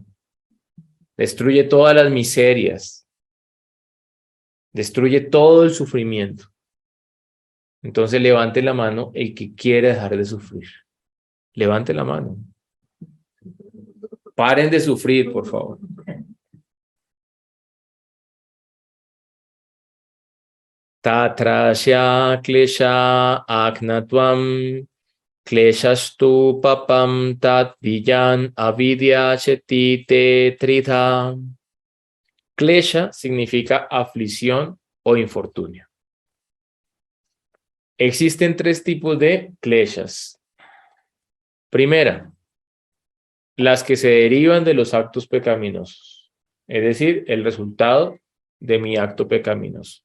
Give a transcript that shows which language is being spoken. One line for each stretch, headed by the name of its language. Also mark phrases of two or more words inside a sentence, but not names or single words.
Spanish: Destruye todas las miserias. Destruye todo el sufrimiento. Entonces levante la mano el que quiere dejar de sufrir. Levante la mano. Paren de sufrir, por favor.
Sanskrit: Tatrasya klesha agnatvam kleshastu papam tat viyan avidya chetite tritha.
Spanish: Klesha significa aflicción o infortunio. Existen 3 tipos de kleshas. Primera, las que se derivan de los actos pecaminosos, es decir, el resultado de mi acto pecaminoso.